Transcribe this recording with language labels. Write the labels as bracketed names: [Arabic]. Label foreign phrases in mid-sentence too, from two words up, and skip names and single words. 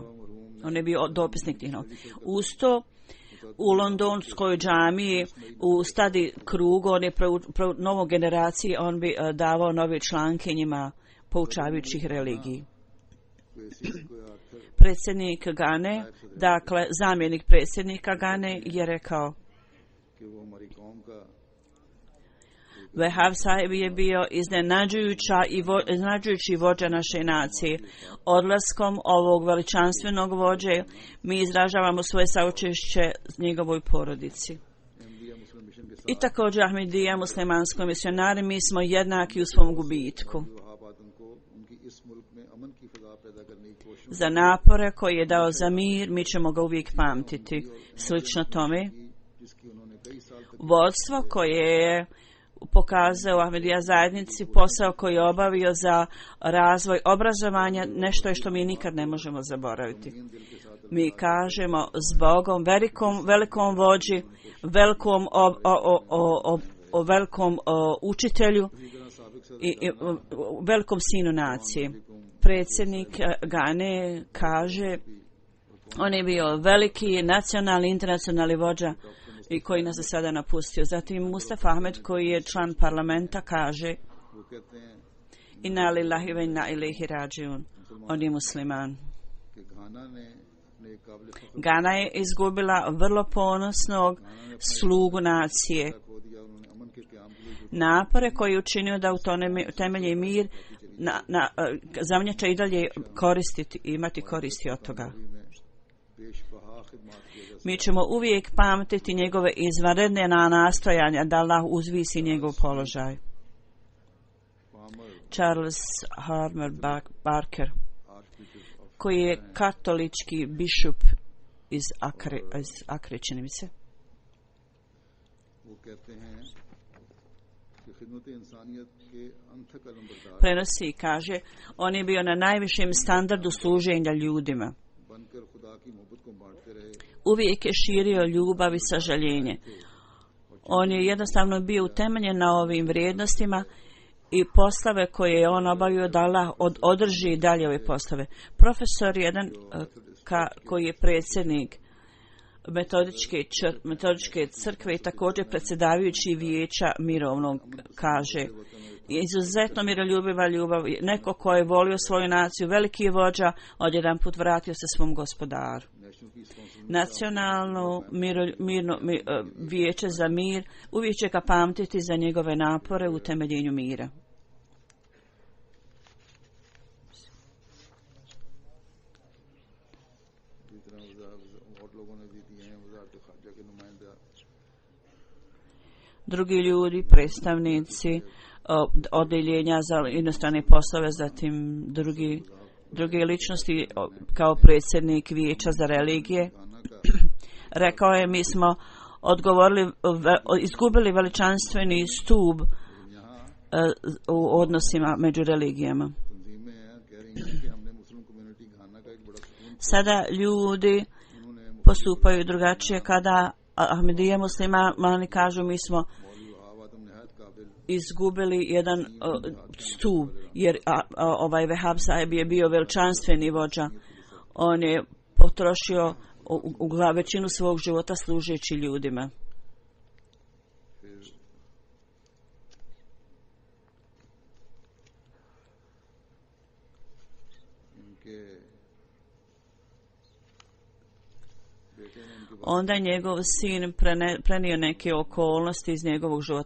[Bosnian] On je bio dopisnik tih novina. Uz to u londonskoj džamiji u stadi krugu, on je novo generaciji, on bi davao nove članke njima poučavajućih religiji. predsjednik Gane, dakle zamjenik predsjednika Gane, je rekao: [Urdu] کہ وہ ہماری قوم کا [Bosnian] Vehab Sahib je bio iznenađujući vođa naše nacije. Odlaskom ovog veličanstvenog vođe mi izražavamo svoje saučešće njegovoj porodici. [Urdu] احمدیہ مسلم مشن کے [Bosnian] I također Ahmedija, muslimanskoj misionari, mi smo jednaki u svom gubitku. [Urdu] وہابتن کو ان کی اس ملک میں امن کی فضا پیدا کرنے کی کوشش [Bosnian] Za napore koji je dao za mir, mi ćemo ga uvijek pamtiti. Slično tome, [Urdu] جس کی انہوں نے کئی سال تک [Bosnian] vodstvo koje je pokazao Ahmedija zajednici, posao koji je obavio za razvoj obrazovanja, nešto je što mi nikad ne možemo zaboraviti. Mi kažemo zbogom, velikom vođi, velikom učitelju i velikom sinu nacije. Predsjednik Gane kaže, on je bio veliki nacionalni, internacionalni vođa i koji nas je sada napustio. Zatim Mustafa Ahmed, koji je član parlamenta, kaže: [Urdu] وہ کہتے ہیں [Arabic] إنا لله وإنا إليه راجعون. [Bosnian] On je musliman. [Urdu] کہ گھانا نے اپنے ایک قابل فخر [Bosnian] Gana je izgubila vrlo ponosnog slugu nacije. [Urdu] کو دیا، انہوں نے امن کے قیام کے لیے [Bosnian] Napore koji je učinio da utemelji mir, zemlja će i dalje imati koristi od toga. [Urdu] میں بیش بہا خدمت کیے جا [Bosnian] Mi ćemo uvijek pamtiti njegove izvanredne nastojanja da Allah uzvisi njegov položaj. Charles Harmer Barker, koji je katolički bišup iz Akre, čini mi se. [Urdu] وہ کہتے ہیں کہ خدمت انسانیت کے انتھک علمبردار [Bosnian] Prenosi i kaže, on je bio na najvišem standardu služenja ljudima. [Urdu] بن کر خدا کی محبت کو بانٹتے رہے [Bosnian] Uvijek je širio ljubav i sažaljenje. On je jednostavno bio utemeljen na ovim vrijednostima i poslove koje je on obavio da Allah održi dalje ove poslove. Profesor jedan koji je predsjednik metodičke crkve i također predsjedavajući vijeća mirovnog kaže: izuzetno miroljubiva ljubav, neko ko je volio svoju naciju, veliki vođa, odjedan put vratio se svom gospodaru. Nacionalno vijeće za mir uvijek će ga pamtiti za njegove napore u temeljenju mira. [Urdu] اور لوگوں نے بھی دیے ہیں وزارت خارجہ کے نمائندہ [Bosnian] Drugi ljudi, predstavnici odeljenja za inostrane poslove, zatim druge ličnosti kao predsjednik vijeća za religije. Rekao je, mi smo izgubili veličanstveni stup u odnosima među religijama. [Urdu] تنظیمیں ہیں کہہ رہی ہیں کہ ہم نے مسلم کمیونٹی گھانا کا ایک بڑا سکون [Bosnian] Sada ljudi postupaju drugačije kada Ahmedija muslimani kažu, mi smo [Urdu] آوادم نہایت قابل [Bosnian] izgubili jedan stup, jer ovaj Vehab Sahib je bio veličanstveni vođa. On je potrošio većinu svog života služeći ljudima. Onda je njegov sin prenio neke okolnosti iz njegovog života.